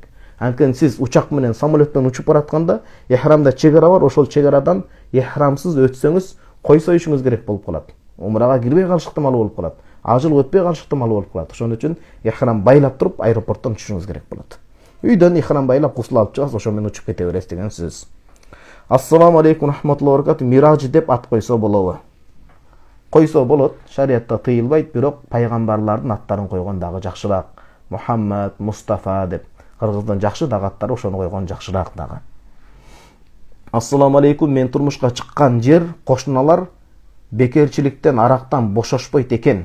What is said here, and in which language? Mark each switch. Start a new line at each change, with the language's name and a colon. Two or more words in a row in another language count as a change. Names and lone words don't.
Kyrgyz: Анткени сиз учак менен, самолеттен учуп баратканда, ихрамда чегара бар, ошол чегарадан ихрамсыз өтсөңүз, кой союшуңуз керек болуп калат. Умрага кирбей калыш ыктымалы болуп калат. Ажыл өтпөй калыш ыктымалы болуп калат. Ошон үчүн ихрам байлап туруп, аэропорттон учушуңуз керек болот. Үйдөн ихрам байлап, гусул алып чыгасыз, ошо менен учуп кете бересиз деген сөз.
Arabic: السلام عليكم رحمة الله وبركاته.
Kyrgyz: Мираж деп ат койсо болобу? Койсо болот, шариятта тыйылбайт, бирок пайгамбарлардын аттарын койгон дагы жакшыраак. Мухаммад, Мустафа деп. Кыргыздын жакшы дагы аттары, ошону койгон жакшыраак дагы.
Arabic: Ассаламу алейкум,
Kyrgyz: мен турмушка чыккан жер кошуналар бекерчиликтен, арактан бошошпойт экен.